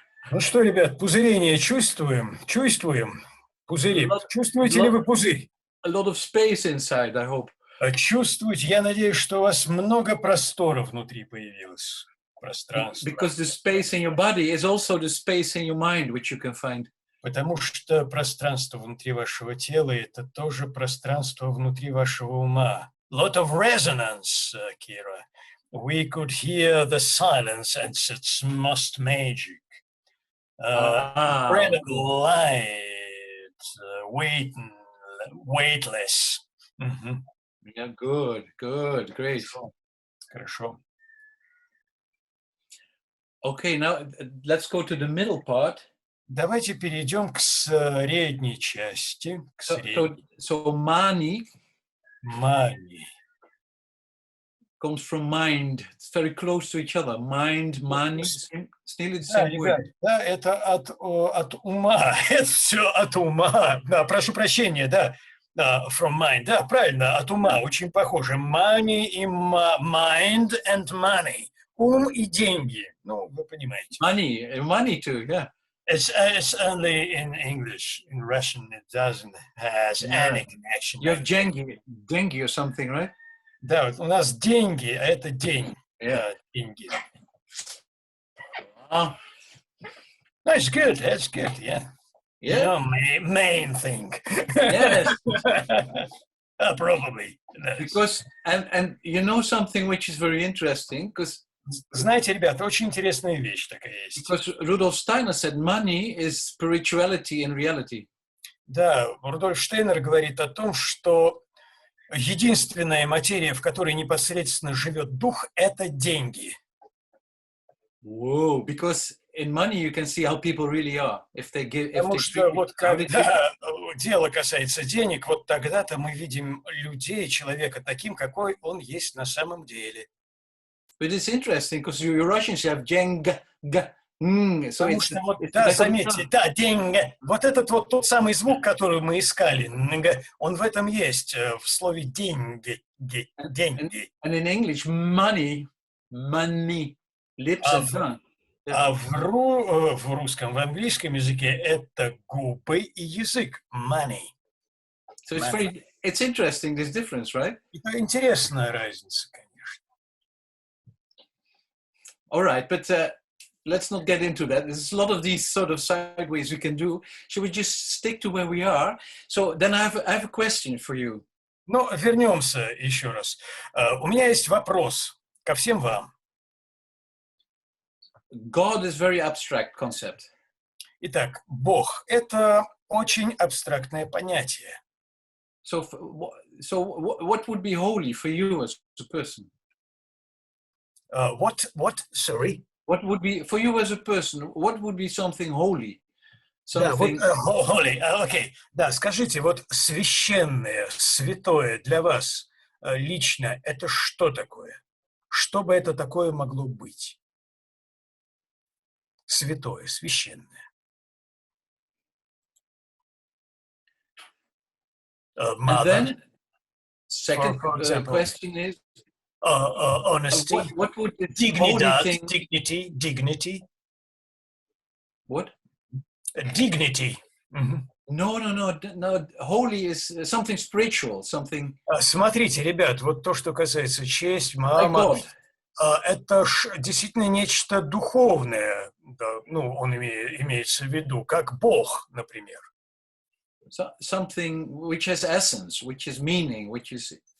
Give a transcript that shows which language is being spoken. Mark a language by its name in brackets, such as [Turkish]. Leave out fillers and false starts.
[Russian] Ну что, ребят, пузырение чувствуем? Чувствуем? Пузыри. Чувствуете ли вы пузырь? [English] A lot of space inside, I hope. [Russian] Чувствуете? Я надеюсь, что у вас много простора внутри появилось. Пространство. [English] Because the space in your body is also the space in your mind, which you can find. [Russian] Потому что пространство внутри вашего тела – это тоже пространство внутри вашего ума. [English] Lot of resonance, Kira. We could hear the silence, and it's most magic. Incredible light, weightless. Yeah, good, great. [Russian] Хорошо. [English] Okay, now let's go to the middle part. [Russian] Давайте перейдем к средней части. К средней. [English] So mani comes from mind. It's very close to each other. Mind, mani, still the same word. [Russian] Да, это от ума. Это все от ума. Да, прошу прощения, да. [English] From mind. [Russian] Да, правильно, от ума. Очень похоже. [English] Money и mind and money. [Russian] Ум и деньги. Ну, вы понимаете. [English] Money too, yeah. It's only in English. In Russian, it doesn't has any connection. You have dengue or something, right? [Russian] Да, вот у нас деньги, а это день. [English] Yeah. [Russian] Деньги. [English] That's good. That's good. Yeah. Yeah. Main thing. Yes. Probably. Because and you know something which is very interesting because. [Russian] Знаете, ребята, очень интересная вещь такая есть. [English] Because Rudolf Steiner said money is spirituality and reality. [Russian] Да, Рудольф Штейнер говорит о том, что единственная материя, в которой непосредственно живет дух, это деньги. [English] Whoa, because in money you can see how people really are. [Russian] Потому что вот когда дело касается денег, вот тогда-то мы видим людей, человека таким, какой он есть на самом деле. [English] But it's interesting because you Russians have деньга. [Russian] Потому что вот, да, заметьте, да, деньги. Вот этот вот тот самый звук, который мы искали, он в этом есть, в слове деньги. Деньги. [English] And in English, money, lips and tongue. [Russian] А в русском, в английском языке это губы и язык. [English] Money. So it's interesting, this difference, right? [Russian] Это интересная разница, конечно. [English] All right, but let's not get into that. There's a lot of these sort of sideways we can do. Should we just stick to where we are? So then I have a question for you. [Russian] Ну, вернемся еще раз. У меня есть вопрос ко всем вам. [English] God is very abstract concept. [Russian] Итак, Бог – это очень абстрактное понятие. [English] So what would be holy for you as a person? What? Sorry? What would be, for you as a person, what would be something holy? Something... [Russian] Да, вот, holy, окей. Да, скажите, вот священное, святое для вас лично, это что такое? Что бы это такое могло быть? Святое, священное. [English] And then, second question is, honesty, what would the dignity, dignity. What? Dignity. No. Holy is something spiritual, something. [Russian] Смотрите, ребят, вот то, что касается честь, мама, это действительно нечто духовное. Да, ну, он имеется в виду, как Бог, например. [English] Something which has essence, which is meaning, which is.